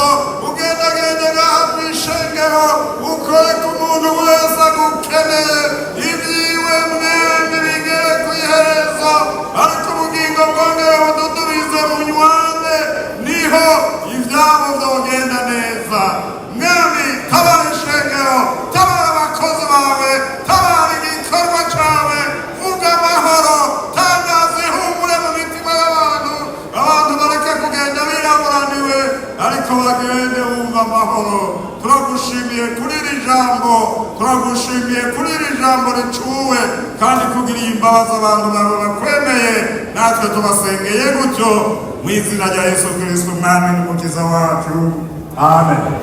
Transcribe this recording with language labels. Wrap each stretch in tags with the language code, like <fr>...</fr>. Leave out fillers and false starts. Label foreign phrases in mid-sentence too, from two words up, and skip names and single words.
<rn>Ugendagende ngaha mw'ishengero, ukore ku muntu wese agukeneye, ibyiwe mwembi bigere kw'iherezo, ariko ubugingo bwongere bududubize mu nywane, niho ivyabo vyogenda neza. Mwami, tabara ishengero, tabara abakozi bawe, tabara igikorwa cawe, vuga amahoro, tangaza ihumure mu mitima y'abantu, abantu bareke kugenda biraburaniwe, ariko bagende bumva amahoro. Turagushimiye kuri iri jambo, turagushimiye kuri iri jambo ricuwe, kandi kugiriye imbabazi abantu bawe bakwemeye, natwe tubasengeye gutyo mu izina rya Yesu Kristo umwami n'umukiza wacu, amen.</rn>